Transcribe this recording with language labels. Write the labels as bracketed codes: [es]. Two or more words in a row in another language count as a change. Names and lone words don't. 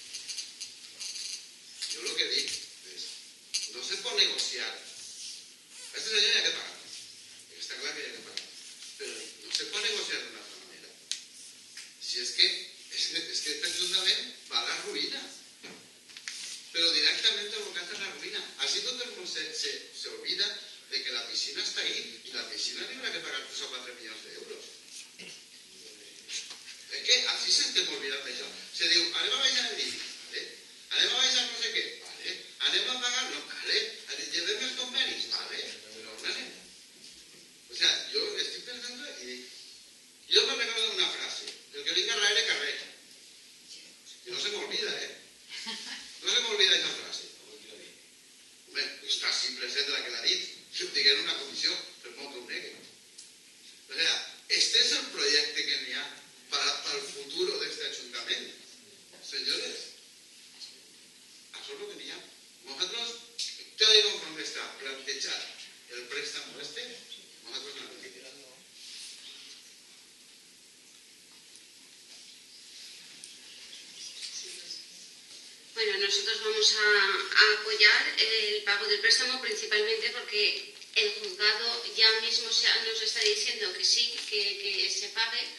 [ca] Jo el que dic és, no se pot negociar. A este senyor hi ha que pagar. Està clar que hi ha que pagar. Però no se pot negociar d'una altra manera. Si és que este ajuntament va a la ruïna. [es] Pero directamente [ca] abocat a la ruïna. [es] Así todo el mundo se olvida de que la piscina está ahí y la piscina tendrá que pagar 3 o 4 millones de euros. Es que así se [ca] estem olvidant d'això. Se diu, anem a baixar el IBI, vale? Anem a baixar no sé què, vale? Anem a pagar, no, vale? Llevem els convenis, vale? Però on anem? [es] O sea, yo estoy pensando y dic, yo me recuerdo de una frase, el que linga raere carrera. Y no se me olvida, No se me olvida esa frase. [ca] Bé, està així present la que l'ha dit. Si ho diguem en una comissió, per molt que ho negui. [es] O sea, este es el [ca] projecte que n'hi ha [es] para el futuro de este ayuntamiento. Señores, eso es lo que [ca] n'hi ha. [es] Nosotros, tal y como está planteado el préstamo nosotros no lo queremos. Bueno, nosotros vamos a apoyar el pago del préstamo principalmente porque el juzgado ya mismo nos está diciendo que sí, que se pague,